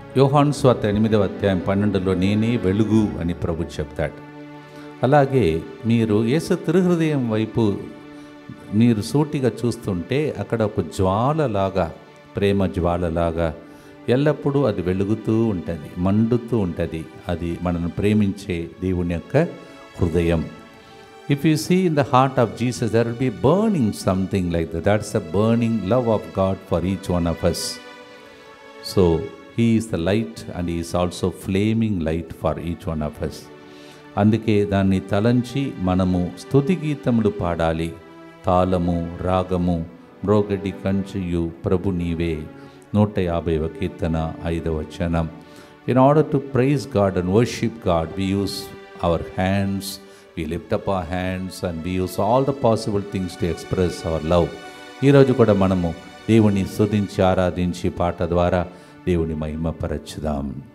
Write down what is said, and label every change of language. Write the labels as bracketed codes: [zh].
[te] యోహాను సువార్త 8వ అధ్యాయం 12లో నేనే వెలుగు అని ప్రభు చెప్తాడు. అలాగే మీరు యేసు తిరుహృదయం వైపు మీరు సూటిగా చూస్తుంటే అక్కడ ఒక జ్వాలలాగా, ప్రేమ జ్వాలలాగా ఎల్లప్పుడూ అది వెలుగుతూ ఉంటుంది, మండుతూ ఉంటుంది. అది మనను ప్రేమించే దేవుని యొక్క హృదయం. [en] If you see in the heart of Jesus, there will be burning something like that. That's a burning love of God for each one of us. So, He is the light and He is also flaming light for each one of us. [te] అందుకే దాన్ని తలంచి మనము స్తుతి గీతములు పాడాలి. తాళము, రాగము, మ్రోగడి కంచియు ప్రభు నీవే. 150వ కీర్తన 5వ వచనం. [en] In order to praise God and worship God, we use our hands, we lift up our hands and we use all the possible things to express our love. [te] ఈరోజు కూడా మనము దేవుని స్తుతించి ఆరాధించి పాట ద్వారా దేవుని మహిమపరచుదాం.